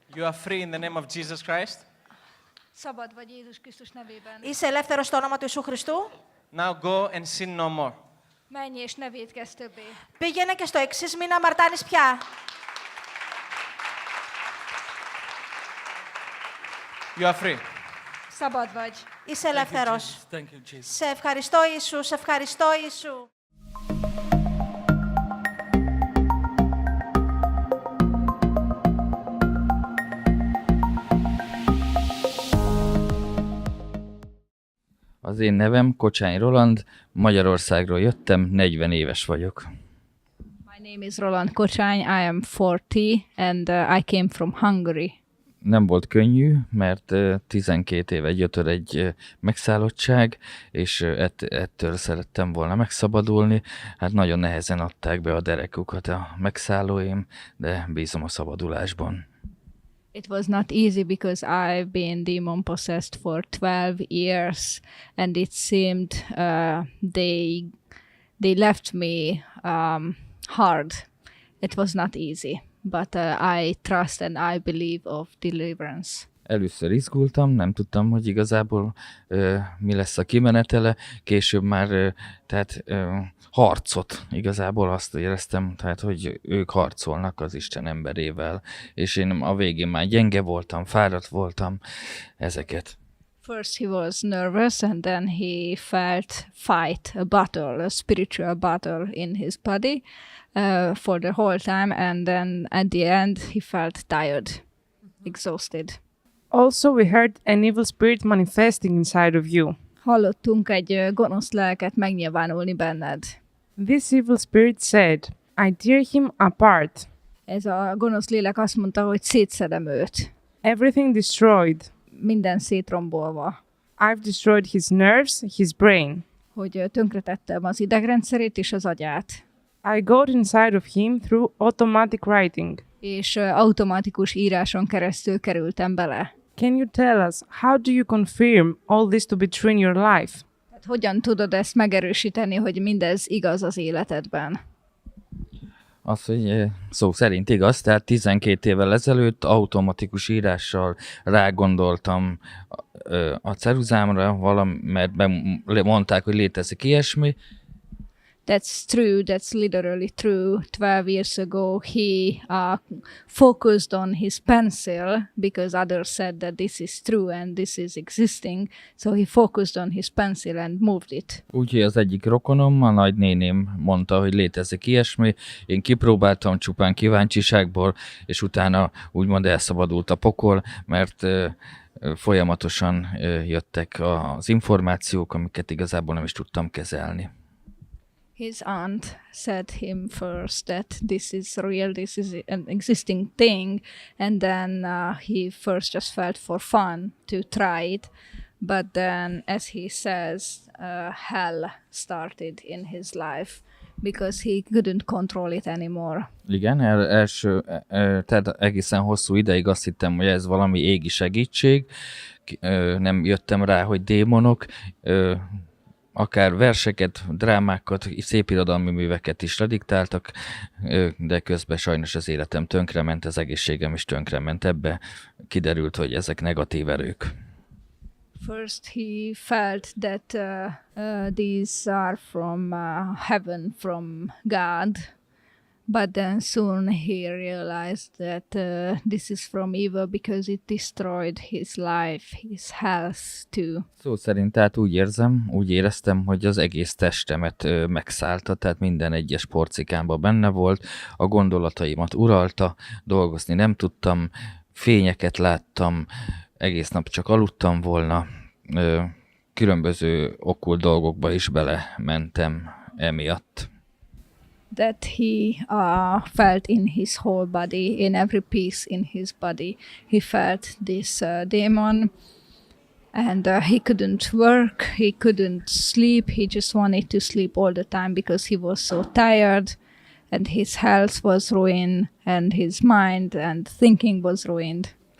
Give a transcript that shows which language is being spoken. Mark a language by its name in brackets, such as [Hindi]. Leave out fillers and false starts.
[English] You are free in the name of Jesus Christ. [Hungarian] Szabad vagy Jézus Krisztus nevében. [Greek] Είσαι ελεύθερος στο όνομα του Ιησού Χριστού? [English] Now go and sin no more. [Hungarian] Menj és ne vétkezz többé. [Greek] Πήγαινε και στο εξής, μην αμαρτάνεις πια. [English] You are free. [Hungarian] Szabad vagy. [Greek] Είσαι ελεύθερος. [English] Thank you, Jesus. [Greek] Σε ευχαριστώ, Ιησού. Σε ευχαριστώ, Ιησού. [Hungarian] Az én nevem Kocsány Roland, Magyarországról jöttem, 40 éves vagyok. [English] My name is Roland Kocsany. I am 40 and I came from Hungary. [Hungarian] Nem volt könnyű, mert 12 éve gyötör egy megszállottság, és ettől szerettem volna megszabadulni. Hát nagyon nehezen adták be a derekukat a megszállóim, de bízom a szabadulásban. [English] It was not easy because I've been demon possessed for 12 years and it seemed they left me hard. It was not easy, but I trust and I believe of deliverance. [Hungarian] Először izgultam, nem tudtam, hogy igazából mi lesz a kimenetele, később már harcot, igazából azt éreztem, tehát hogy ők harcolnak az Isten emberével, és én a végén már gyenge voltam, fáradt voltam, ezeket. [English] First he was nervous and then he felt fight, a battle, a spiritual battle in his body for the whole time, and then at the end he felt tired, exhausted. Also, we heard an evil spirit manifesting inside of you. [Hungarian] Hallottunk egy gonosz lelket megnyilvánulni benned. [English] This evil spirit said, I tear him apart. [Hungarian] Ez a gonosz lélek azt mondta, hogy szétszedem őt. [English] Everything destroyed. [Hungarian] Minden szétrombolva. [English] I've destroyed his nerves, his brain. [Hungarian] Hogy tönkretettem az idegrendszerét és az agyát. [English] I got inside of him through automatic writing. [Hungarian] És automatikus íráson keresztül kerültem bele. [English] Can you tell us, how do you confirm all this to be true in your life? [Hungarian] Tehát hogyan tudod ezt megerősíteni, hogy mindez igaz az életedben? Az, hogy szó szerint igaz, tehát 12 évvel ezelőtt automatikus írással rágondoltam a ceruzámra, mert mondták, hogy létezik ilyesmi. [English] That's true, that's literally true. 12 years ago he focused on his pencil because others said that this is true and this is existing. So he focused on his pencil and moved it. [Hungarian] Úgyhogy az egyik rokonom, a nagynéném mondta, hogy létezik ilyesmi. Én kipróbáltam csupán kíváncsiságból, és utána úgymond elszabadult a pokol, mert folyamatosan jöttek az információk, amiket igazából nem is tudtam kezelni. [English] His aunt said him first that this is real, this is an existing thing, and then he first just felt for fun to try it, but then, as he says, hell started in his life because he couldn't control it anymore. [Hungarian] Igen, tehát egészen hosszú ideig azt hittem, hogy ez valami égi segítség, nem jöttem rá, hogy démonok, akár verseket, drámákat, szépirodalmi műveket is lediktáltak, de közben sajnos az életem tönkrement, az egészségem is tönkrement. Ebbe kiderült, hogy ezek negatív erők. [English] First he felt that these are from heaven, from God, but then soon he realized that this is from evil because it destroyed his life, his health too. [Hungarian] Szó szerint tehát úgy éreztem, hogy az egész testemet megszállta, tehát minden egyes porcikámban benne volt, a gondolataimat uralta, dolgozni nem tudtam, fényeket láttam, egész nap csak aludtam volna, különböző okkult dolgokba is belementem emiatt. [English] That he felt in his whole body, in every piece in his body, he felt this demon, and he couldn't work, he couldn't sleep, he just wanted to sleep all the time because he was so tired, and his health was ruined, and his mind and thinking was ruined.